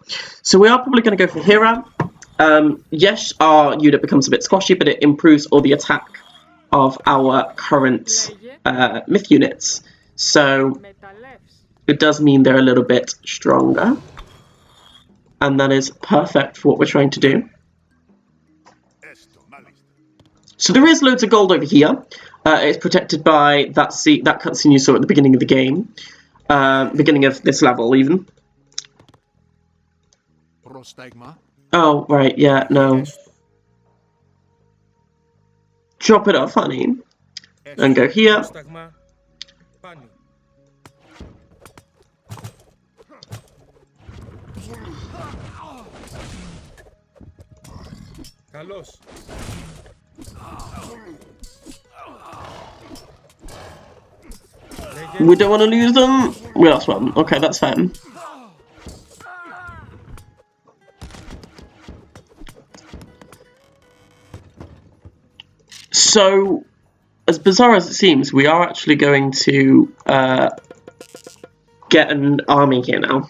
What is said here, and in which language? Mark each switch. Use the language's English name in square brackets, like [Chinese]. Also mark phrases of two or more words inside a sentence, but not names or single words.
[English] So we are probably going to go for Hera. Yes, our unit becomes a bit squashy, but it improves all the attack of our current myth units, so [Greek] Μεταλλεύς. [English] it does mean they're a little bit stronger. And that is perfect for what we're trying to do. [Greek] Έστω. Μάλιστα. [English] So there is loads of gold over here. It's protected by that cutscene you saw at the beginning of the game. Beginning of this level, even. [Greek] Πρόσταγμα. [English] Oh, right, yeah, no. Drop it off, honey. And go here. [Greek] Πρόσταγμα. Πάνω. Καλώς. [English] We don't want to lose them. We lost one. Okay, that's fine. So, as bizarre as it seems, we are actually going to get an army here now.